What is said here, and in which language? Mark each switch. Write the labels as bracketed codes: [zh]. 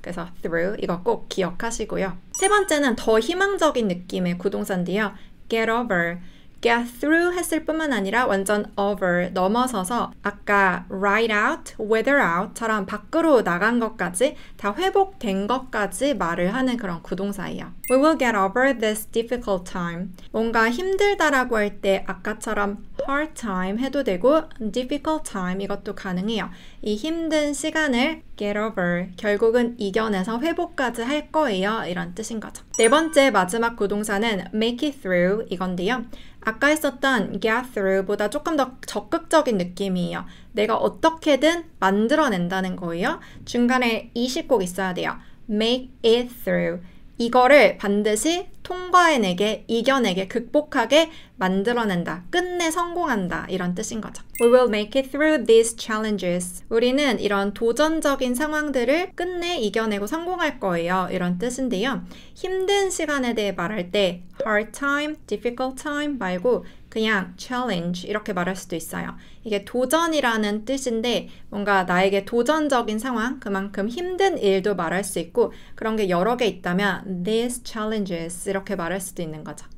[ko] 그래서 through 이거 꼭 기억하시고요. 세 번째는 더 희망적인 느낌의 구동사인데요. [en] Get over. [ko] get through 했을 뿐만 아니라 완전 over, 넘어서서 아까 ride out, weather out처럼 밖으로 나간 것까지 다 회복된 것까지 말을 하는 그런 구동사예요. [en] We will get over this difficult time. [ko] 뭔가 힘들다라고 할 때 아까처럼 hard time 해도 되고 difficult time 이것도 가능해요. 이 힘든 시간을 get over, 결국은 이겨내서 회복까지 할 거예요. 이런 뜻인 거죠. 네 번째 마지막 구동사는 make it through 이건데요. 아까 했었던 get through보다 조금 더 적극적인 느낌이에요. 내가 어떻게든 만들어낸다는 거예요. 중간에 이식 꼭 있어야 돼요. [en] make it through. [ko] 이거를 반드시 통과해내게, 이겨내게, 극복하게 만들어낸다. 끝내 성공한다. 이런 뜻인 거죠. [en] We will make it through these challenges. [ko] 우리는 이런 도전적인 상황들을 끝내 이겨내고 성공할 거예요. 이런 뜻인데요. 힘든 시간에 대해 말할 때 hard time, difficult time 말고 그냥 challenge 이렇게 말할 수도 있어요. 이게 도전이라는 뜻인데 뭔가 나에게 도전적인 상황, 그만큼 힘든 일도 말할 수 있고 그런 게 여러 개 있다면 these challenges 이렇게 말할 수도 있는 거죠.